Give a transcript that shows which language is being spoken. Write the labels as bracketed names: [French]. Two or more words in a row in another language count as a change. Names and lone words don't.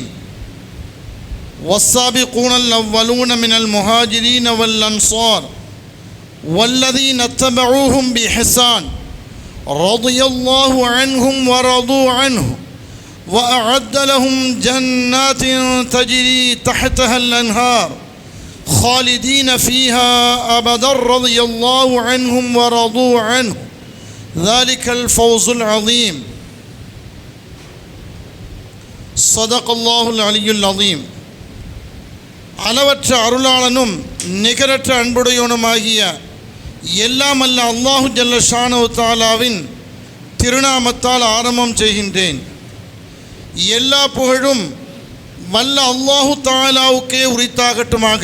[Arabic] والسابقون الأولون من المهاجرين والأنصار والذين اتبعوهم بإحسان رضي الله عنهم ورضوا عنه وأعد لهم جنات تجري تحتها الأنهار خالدين فيها أبدا رضي الله عنهم ورضوا عنه ذلك الفوز العظيم. صدق الله العلي العظيم. [Tamil] அளவற்ற அருளாளனும் நிகரற்ற அன்புடையவனுமாகிய எல்லாம் அல்ல [Arabic] الله جل شأنه تعالى [Tamil] திருநாமத்தால் ஆரம்பம் செய்கின்றேன். எல்லா புகழும் வல்ல [Arabic] الله تعالى [Tamil] உரித்தாகட்டுமாக.